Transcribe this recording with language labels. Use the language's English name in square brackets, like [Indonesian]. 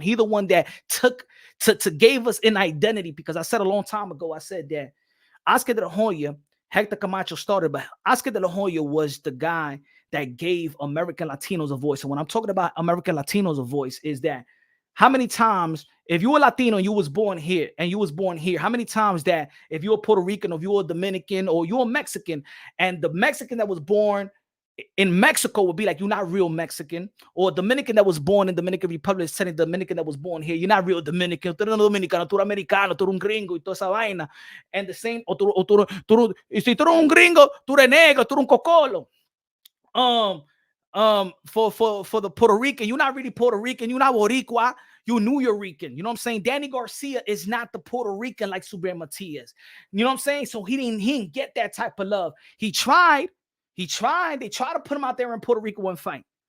[English] He the one that gave us an identity, because I said a long time ago, I said that Oscar de la Hoya, Hector Camacho started, but Oscar de la Hoya was the guy that gave American Latinos a voice. And when I'm talking about American Latinos a voice, is that how many times, if you were Latino and you was born here, how many times that if you're a Puerto Rican or you're a Dominican or you're a Mexican, and the Mexican that was born in Mexico would be like, you're not real Mexican, or Dominican that was born in Dominican Republic is telling Dominican that was born here, you're not real Dominican, [Spanish] tú eres dominicano, tú eres americano, tú eres un gringo y toda esa vaina. [English] And the same, [Spanish] si tú eres un gringo, tú eres negro, tú eres un cocolo. [English] For the Puerto Rican, you're not really Puerto Rican, you're not Boricua, you're New York. You know what I'm saying? Danny Garcia is not the Puerto Rican like Subriel Matias. You know what I'm saying? So he didn't get that type of love. He tried. They tried to put him out there in Puerto Rico and fight.